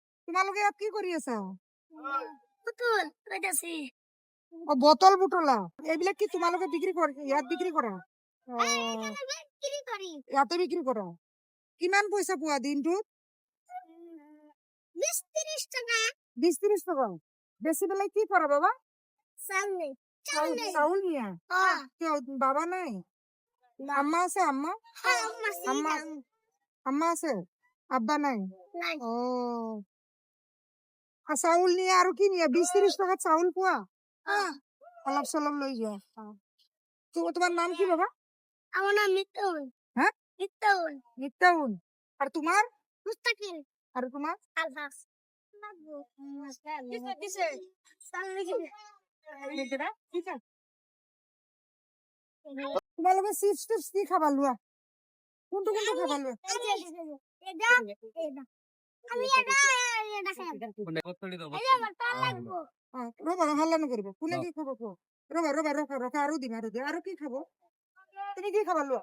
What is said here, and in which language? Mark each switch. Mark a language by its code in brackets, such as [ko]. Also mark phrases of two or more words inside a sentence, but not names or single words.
[as] তোমালোকে ইয়াত কি কৰি আছা? [bn] পুতুল কইতাছি [as] বটল বুটলা এইবিলাক কি তোমালোকে বিক্ৰী কৰা? ইয়াত বিক্ৰী কৰা? [bn] বিক্রি করি [as] ইয়াতে বিক্ৰী কৰা? কিমান পইচা পোৱা দিনটোত? [bn] 20-30 টাকা [as] 20-30 টাকা। বেচি পেলাই কি কৰা বাবা? [bn] সামনে [as] চাউল নিয়া? কিয় বাবা নাই? না। আম্মা আছে? আম্মা আম্মা আম্মা আছে, আব্বা নাই? নাই ও চাউল নিয়ে আৰু কি নিয়ে? 20-30 টাকাত চাউল পোৱা? অলপ চলপ লৈ যোৱা। [bn] তোমার নাম কি বাবা? আমার নাম মিত্তুল হ্যাঁ মিত্তুল নিত্যাউন। আর তোমার? মুস্তাকিল আর তোমার? আলফাস [as] তোমালোকে চিপস টিপস কি খাবা লোৱা? কোনটো কোনটো খাবা লোৱা? ৰবা হাল্লা নকৰিবা। কোনে কি খাব কোৱা? ৰবা ৰবা ৰখা ৰখা আৰু দিম আৰু দিম। আৰু কি খাব? তুমি কি খাবা লোৱা?